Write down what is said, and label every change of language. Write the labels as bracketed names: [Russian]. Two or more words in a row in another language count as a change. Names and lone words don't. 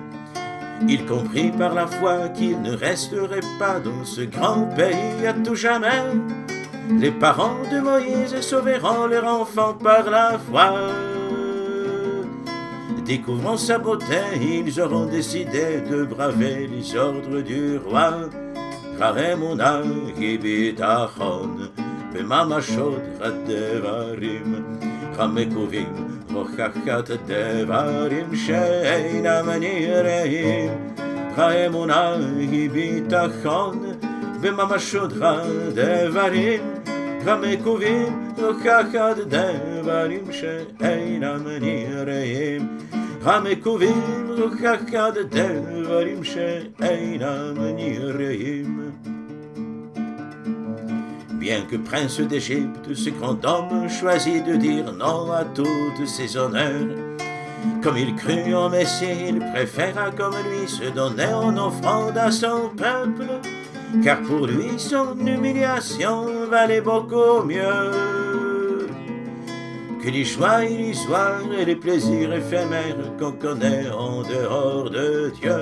[French] Il comprit par la foi qu'il ne resterait pas dans ce grand pays à tout jamais. Les parents de Moïse sauveront leur enfant par la foi. Découvrant sa beauté, ils auront décidé de braver les ordres du roi. [Hebrew] האמונה היא ביטחון בממשות הדברים המקווים הוכחת דברים שאינם נראים. האמונה היא ביטחון בממשות הדברים המקווים הוכחת דברים שאינם נראים. המקווים הוכחת דברים שאינם נראים. [French] Bien que prince d'Égypte, ce grand homme choisit de dire non à tous ses honneurs. Comme il crut en Messie, il préféra comme lui se donner en offrande à son peuple, car pour lui son humiliation valait beaucoup mieux que les joies illusoires et les plaisirs éphémères qu'on connaît en dehors de Dieu.